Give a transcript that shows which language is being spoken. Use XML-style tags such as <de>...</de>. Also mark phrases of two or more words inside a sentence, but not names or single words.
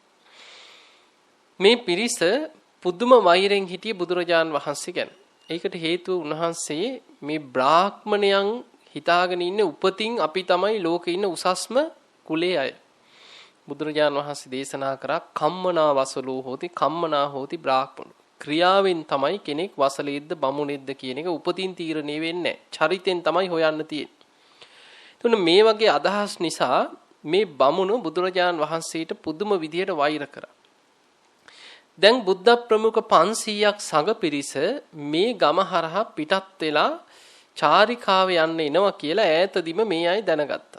<si>මේ පිරිස පුදුම වෛරෙන් හිටියේ බුදුරජාණන් වහන්සේ ගැන. ඒකට හේතුව උන්වහන්සේ මේ බ්‍රාහ්මණයන් හිතාගෙන ඉන්නේ උපතින් අපි තමයි ලෝකේ ඉන්න උසස්ම කුලයේ අය. බුදුරජාණන් වහන්සේ දේශනා කරා</si> <pi>කම්මනා වසලෝ හෝති කම්මනා හෝති බ්‍රාහ්මණෝ.</pi> <si>ක්‍රියාවෙන් තමයි කෙනෙක් වසලෙද්ද බමුණෙද්ද කියන එක උපතින් තීරණය වෙන්නේ නැහැ. චරිතෙන් තමයි හොයන්න තියෙන්නේ. එතකොට මේ වගේ අදහස් නිසා මේ බමුණු බුදුරජාණන් වහන්සේට පුදුම විදියට වෛර කරා. දැන් බුද්ධ ප්‍රමුඛ 500ක් සංඝ පිරිස මේ ගම හරහා පිටත් වෙලා චාරිකාවේ යන්න එනවා කියලා ඈතදීම මේ අය දැනගත්තා.</si>